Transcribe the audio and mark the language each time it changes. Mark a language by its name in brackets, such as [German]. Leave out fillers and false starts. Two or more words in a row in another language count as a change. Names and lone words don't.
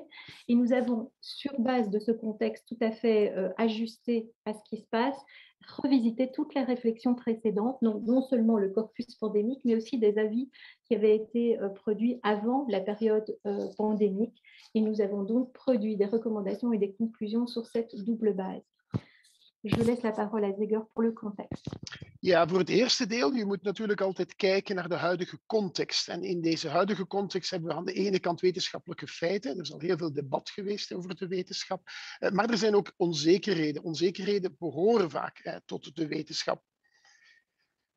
[French] Et nous avons, sur base de ce contexte tout à fait ajusté à ce qui se passe, revisité toutes les réflexions précédentes, donc non seulement le corpus pandémique, mais aussi des avis qui avaient été produits avant la période pandémique. Et nous avons donc produit des recommandations et des conclusions sur cette double base. Je laisse la parole à Zeger pour le contexte. [Dutch] Ja, voor het eerste deel, je moet natuurlijk altijd kijken naar de huidige context. En in deze huidige context hebben we aan de ene kant wetenschappelijke feiten. Er is al heel veel debat geweest over de wetenschap. Maar er zijn ook onzekerheden. Onzekerheden behoren vaak tot de wetenschap.